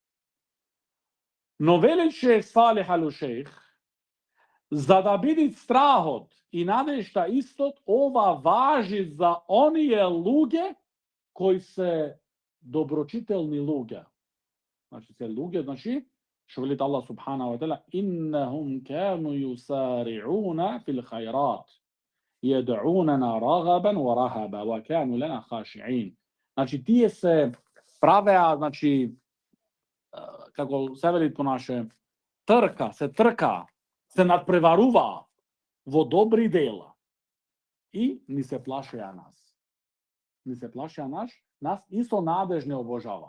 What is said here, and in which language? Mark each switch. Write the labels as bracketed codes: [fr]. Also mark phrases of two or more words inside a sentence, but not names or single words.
[mk] Но велеше Салих ал Ушейх, за да биде страхот и надежта истот, ова важи за оние луѓе кои се доброчителни луѓе. Се луѓе, што велит [ar] الله سبحانه وتعالى إنهم كانوا يسارعون في الخيرات ويدعوننا رغبا ورهبا وكانوا لنا خاشعين. [mk] Тие се правеа, како се вели по наше, се надпреваруваа во добри дела и ни се плашеа нас. Нас и со надеж не обожаваа.